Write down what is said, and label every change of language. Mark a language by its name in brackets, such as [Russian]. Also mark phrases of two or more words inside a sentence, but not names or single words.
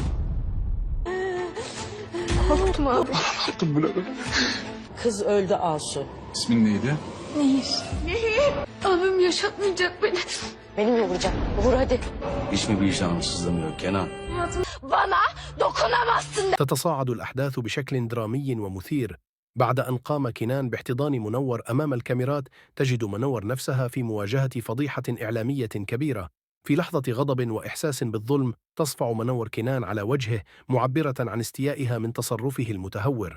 [Turkish] Korktum abi. Kız öldü Asu. İsmin neydi? Abim yaşatmayacak beni. Beni mi vuracak? Vur hadi. Hiç mi vicdanın sızlamıyor Kenan? Bana dokunamazsın. [Arabic] تتصاعد الأحداث بشكل درامي ومثير. بعد أن قام كنان باحتضان منور أمام الكاميرات، تجد منور نفسها في مواجهة فضيحة إعلامية كبيرة. في لحظة غضب وإحساس بالظلم، تصفع منور كنان على وجهه، معبرة عن استيائها من تصرفه المتهور.